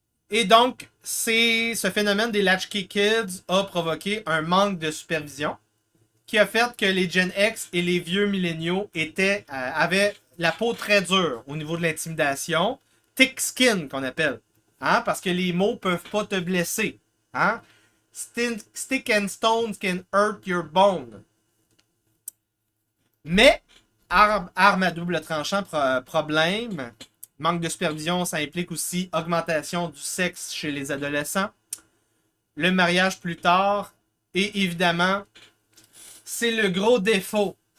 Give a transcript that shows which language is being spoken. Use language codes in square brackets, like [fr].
[fr] Et donc, ce phénomène des Latchkey Kids a provoqué un manque de supervision qui a fait que les Gen X et les vieux milléniaux avaient la peau très dure au niveau de l'intimidation. [en] Thick skin, [fr] qu'on appelle. Hein? Parce que les mots peuvent pas te blesser. Hein? [en] Stick and stones can hurt your bone. [fr] Mais, arme à double tranchant, problème. Manque de supervision, ça implique aussi augmentation du sexe chez les adolescents. Le mariage plus tard. Et évidemment, c'est le gros défaut